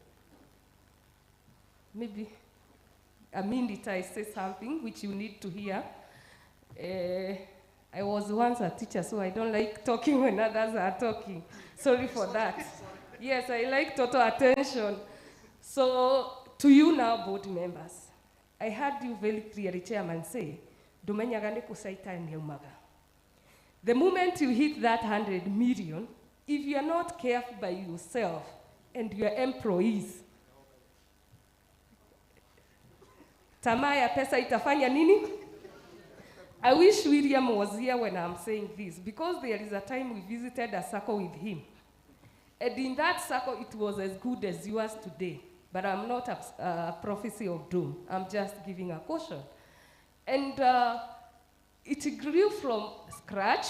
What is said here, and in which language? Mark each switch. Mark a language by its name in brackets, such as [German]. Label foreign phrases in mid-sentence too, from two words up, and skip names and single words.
[English] Maybe a minute I say something which you need to hear. I was once a teacher, so I don't like talking when others are talking. Sorry for that. Yes, I like total attention. So to you now, board members, I heard you very clearly, Chairman, say, [Gusii] "Domenyaga ne kusaita nyaumaga." [English] The moment you hit that 100 million, if you are not careful by yourself and your employees, [Swahili] tamaa ya pesa itafanya nini? [English] I wish William was here when I'm saying this, because there is a time we visited a Sacco with him. And in that Sacco, it was as good as yours today. But I'm not a prophecy of doom. I'm just giving a caution. And it grew from scratch.